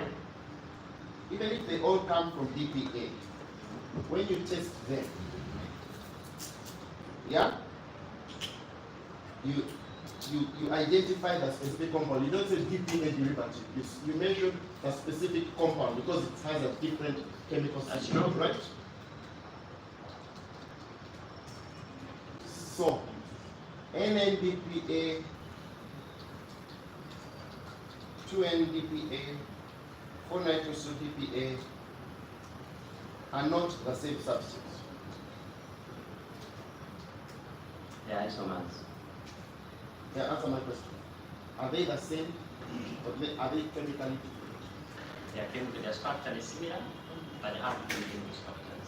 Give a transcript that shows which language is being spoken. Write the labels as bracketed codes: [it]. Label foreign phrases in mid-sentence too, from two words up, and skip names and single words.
[en] Even if they all come from DPA, when you test them, yeah, you identify the specific compound. You don't say DPA derivative. You mention the specific compound because it has a different chemical That's signature, true. right? So, NNDPA, 2NDPA, 4-nitroso-DPA are not the same substance. They are isomers. Yeah, answer my question. Are they the same? Or are they chemically different? They are structurally similar, but they have different chemical structures.